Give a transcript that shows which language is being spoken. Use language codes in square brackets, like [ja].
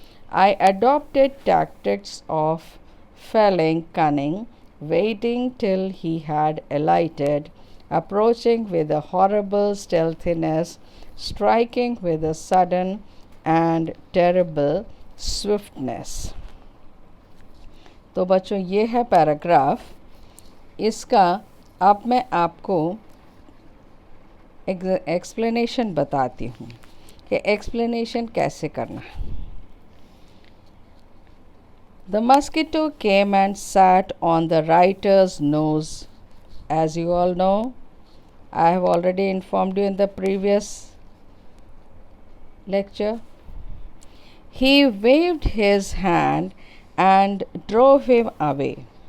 [en] I adopted tactics of felling cunning, waiting till he had alighted, approaching with a horrible stealthiness, striking with a sudden and terrible swiftness. [hi] तो बच्चों ये है paragraph. इसका अब मैं आपको एक्सप्लेनेशन बताती हूँ कि एक्सप्लेनेशन कैसे करना है. [en] The mosquito came and sat on the writer's nose. As you all know, I have already informed you in the previous lecture. He waved his hand and drove him away.